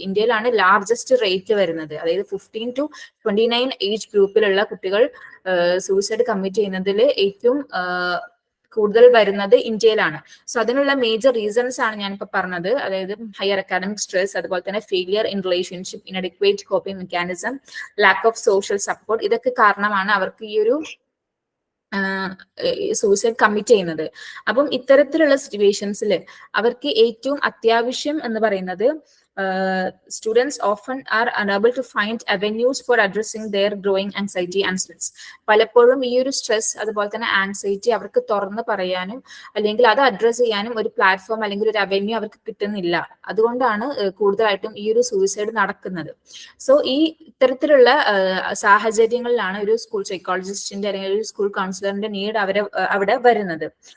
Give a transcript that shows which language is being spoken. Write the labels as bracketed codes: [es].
[ml] ഇന്ത്യയിലാണ് largest rate വരുന്നത്. അതായത് 15 to 29 ഏജ് ഗ്രൂപ്പിലുള്ള കുട്ടികൾ സൂയിസൈഡ് കമ്മിറ്റ് ചെയ്യുന്നതിൽ ഏറ്റവും കൂടുതൽ വരുന്നത് ഇന്ത്യയിലാണ്. സോ അതിനുള്ള മേജർ റീസൺസ് ആണ് ഞാനിപ്പോ പറഞ്ഞത്. അതായത് ഹയർ അക്കാഡമിക് സ്ട്രെസ്, അതുപോലെ തന്നെ failure in relationship, inadequate coping mechanism, lack of social support, ഇതൊക്കെ കാരണമാണ് അവർക്ക് ഈ ഒരു സൂയിസൈഡ് കമ്മിറ്റ് ചെയ്യുന്നത്. അപ്പം ഇത്തരത്തിലുള്ള സിറ്റുവേഷൻസിൽ അവർക്ക് ഏറ്റവും അത്യാവശ്യം എന്ന് പറയുന്നത്, [en] students often are unable to find avenues for addressing their growing anxiety and stress. [ml] പലപ്പോഴും ഈ ഒരു സ്ട്രെസ് അതുപോലെ തന്നെ ആൻസൈറ്റി അവർക്ക് തുറന്ന് പറയാനും അല്ലെങ്കിൽ അത് അഡ്രസ് ചെയ്യാനും ഒരു പ്ലാറ്റ്ഫോം അല്ലെങ്കിൽ ഒരു അവന്യൂ അവർക്ക് കിട്ടുന്നില്ല. അതുകൊണ്ടാണ് കൂടുതലായിട്ടും ഈ ഒരു സൂയിസൈഡ് നടക്കുന്നത്. സോ ഈ ഇത്തരത്തിലുള്ള സാഹചര്യങ്ങളിലാണ് ഒരു സ്കൂൾ സൈക്കോളജിസ്റ്റിന്റെ അല്ലെങ്കിൽ ഒരു സ്കൂൾ കൗൺസിലറിന്റെ നീഡ് അവിടെ വരുന്നത്.